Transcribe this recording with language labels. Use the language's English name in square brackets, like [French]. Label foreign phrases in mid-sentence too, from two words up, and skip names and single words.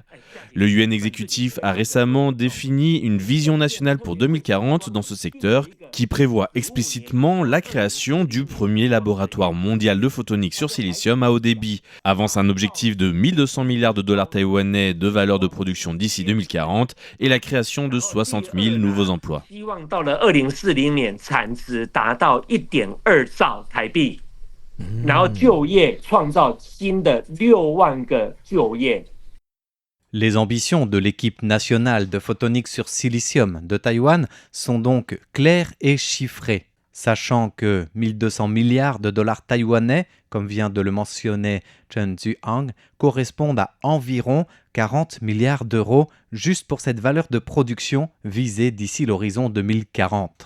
[French] Le Yuan exécutif a récemment défini une vision nationale pour 2040 dans ce secteur qui prévoit explicitement la création du premier laboratoire mondial de photonique sur silicium à haut débit, avance un objectif de 1200 milliards de dollars taïwanais de valeur de production d'ici 2040 et la création de 60 000 nouveaux emplois. [Chinese] 希望到了2040年产值达到1.2兆台币，然后就业创造新的6万个就业。 [French] Les ambitions de l'équipe nationale de photonique sur silicium de Taïwan sont donc claires et chiffrées, sachant que 1200 milliards de dollars taïwanais, comme vient de le mentionner Chen Zihang, correspondent à environ 40 milliards d'euros juste pour cette valeur de production visée d'ici l'horizon 2040.